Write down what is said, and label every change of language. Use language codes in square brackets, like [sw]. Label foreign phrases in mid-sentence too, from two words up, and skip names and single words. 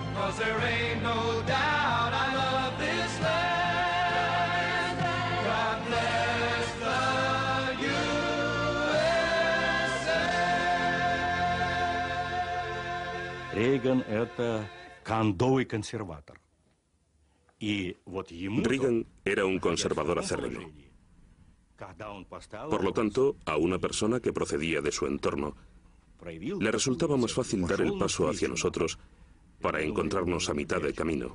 [en] 'cause there ain't no doubt I love this land. God bless the USA. [ru] Рейган — это кондовый консерватор. [es] Reagan era un conservador acérrimo. Por lo tanto, a una persona que procedía de su entorno, le resultaba más fácil dar el paso hacia nosotros para encontrarnos a mitad de camino.